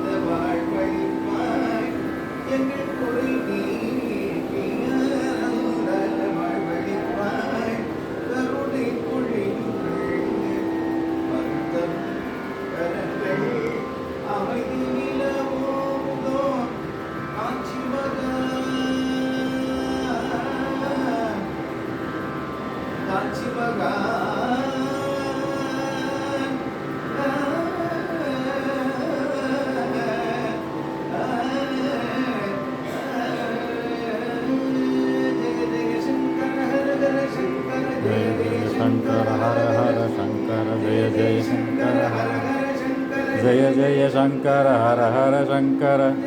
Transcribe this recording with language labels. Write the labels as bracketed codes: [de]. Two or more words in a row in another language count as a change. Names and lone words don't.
[ta] வாழ்வழிப்பாய் எங்கள் குறை நீக்கி ஆனந்த வாழ்வழிப்பாய் கருணை பொழிகள் மருத்தம் கரங்கள் அமைதி நிலவோதோ காஞ்சி மகான் காஞ்சி மகான் [sa] जय जय शंकर हर हर शंकर जय जय शंकर हर जय जय शंकर हर हर शंकर